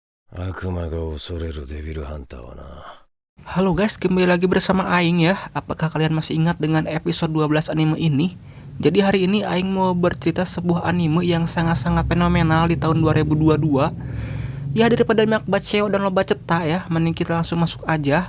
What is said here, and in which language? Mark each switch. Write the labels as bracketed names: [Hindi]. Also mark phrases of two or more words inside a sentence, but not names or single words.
[Japanese] 悪魔が恐れるデビルハンターはな。 [Indonesian] Halo guys, kembali lagi bersama Aing ya. Apakah kalian masih ingat dengan episode 12 anime ini? Jadi hari ini Aing mau bercerita sebuah anime yang sangat-sangat fenomenal di tahun 2022. Ya daripada banyak baceo dan [Sundanese] loba cetak [Indonesian] ya, mending kita langsung masuk aja.